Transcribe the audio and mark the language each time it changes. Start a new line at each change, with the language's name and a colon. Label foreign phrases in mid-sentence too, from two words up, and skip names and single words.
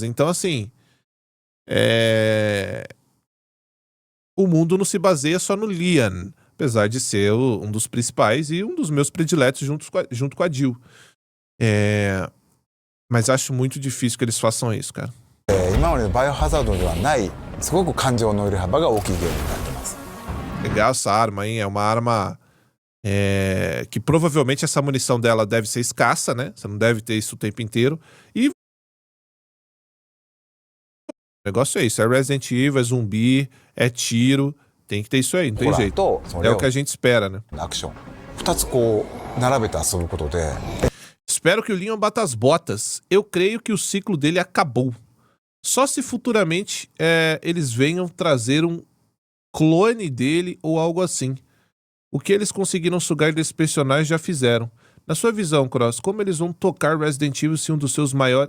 Portuguese: Então, assim, o mundo não se baseia só no Leon, apesar de ser um dos principais e um dos meus prediletos junto com a Jill. Mas acho muito difícil que eles façam isso, cara.
Japanese: 今までのバイオハザードではないすごく感情の揺れ幅が大きいゲームになってます
Portuguese: Legal essa arma, hein? É uma arma que provavelmente essa munição dela deve ser escassa, né? Você não deve ter isso o tempo inteiro. E o negócio é isso. É Resident Evil, é zumbi, é tiro. Tem que ter isso aí, não tem
Japanese: ホラー
Portuguese: jeito.
Japanese: とその
Portuguese: É
Japanese: レオ
Portuguese: o que a
Japanese: ン
Portuguese: gente espera, né?
Japanese: のアクション2つこう並べて遊ぶことで
Portuguese: Espero que o Leon bata as botas. Eu creio que o ciclo dele acabou. Só se futuramente eles venham trazer um clone dele ou algo assim. O que eles conseguiram sugar desse personagem já fizeram. Na sua visão, Cross, como eles vão tocar Resident Evil se um dos seus maiores...